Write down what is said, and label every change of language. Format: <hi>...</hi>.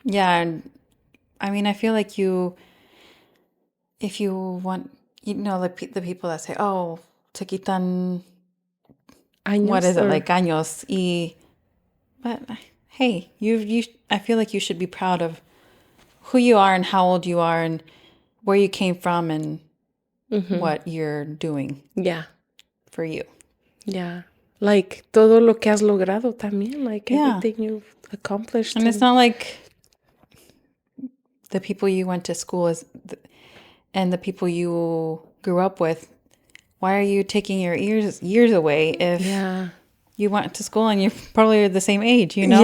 <en>Yeah, and I mean, I feel like if you want, you know, the people that say, "Oh,</en> <es>se quitan," Años,</es> <en>what is it, or- like</en> <es>años?</es> <en>But hey, I feel like you should be proud of who you are and how old you are and where you came from and what you're doing Yeah. for you. Yeah. Like</en> <es>todo lo que has logrado también,</es> <en>like Yeah. everything you've accomplished. And it's not like the people you went to school and the people you grew up with. Why are you taking your years away if Yeah. you went to school and you're probably the same age, you know?</en>